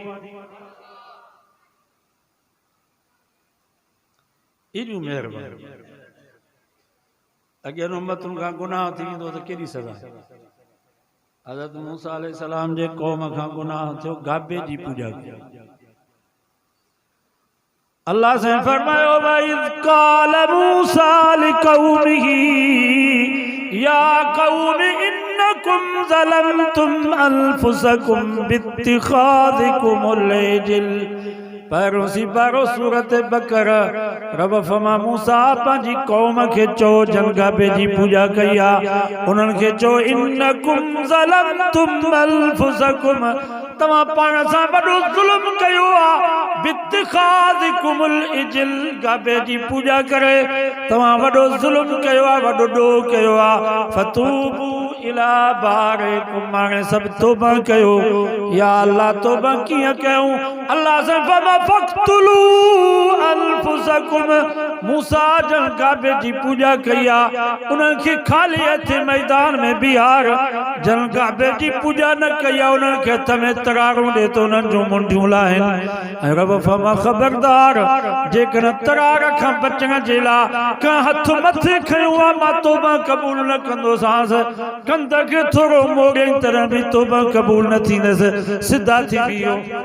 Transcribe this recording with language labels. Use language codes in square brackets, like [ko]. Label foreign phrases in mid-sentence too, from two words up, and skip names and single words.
[sd] एॾियूं महिरबानी अॻियनि उम्मतुनि खां गुनाह थी वेंदो त कहिड़ी सज़ा। हज़रत मूसा अलैहि सलाम जे क़ौम खां गुनाह थियो गाबे जी पूजा कई अल्लाह से फरमायो [ar] وإذ قال موسى لقومه يا قوم إنكم ظلمتم أنفسكم باتخاذكم العجل [sd] पैरों सी बारो सूरत बकरा रब फमा मूसा पंहिंजी क़ौम खे चो जनगाबे जी पूजा कई आहे उन्हनि खे चो [ar] إنكم ظلمتم أنفسكم [sd] तव्हां पाण सां वॾो ज़ुल्म कयो आहे [ar] باتخاذكم العجل [sd] गाबे जी पूजा करे तव्हां वॾो ज़ुल्म कयो आहे वॾो ॾोह कयो आहे [ar] فتوبوا إلى بارئكم [sd] हाणे सभु तौबा कयो या अल्लाह तौबा कीअं कयूं अल्लाह से फमा फक़्तुलू अनफुसकुम मूसा जन गाबे जी पूजा कई आहे उन्हनि खे ख़ाली हथ मैदान में बिहार जन गाबे जी पूजा न कई आहे उन्हनि खे हथ में तरारूं ॾे त उन्हनि जूं मुंडियूं लाहिनि ऐं रब फमा ख़बरदार जेकॾहिं तरार खां बचण जे लाइ का हथ मथे खयो आहे मां तौबा क़बूल न कंदोसांसि कंद खे थोरो मोड़े तरह बि तौबा क़बूल न थींदसि सिधा थी वियो।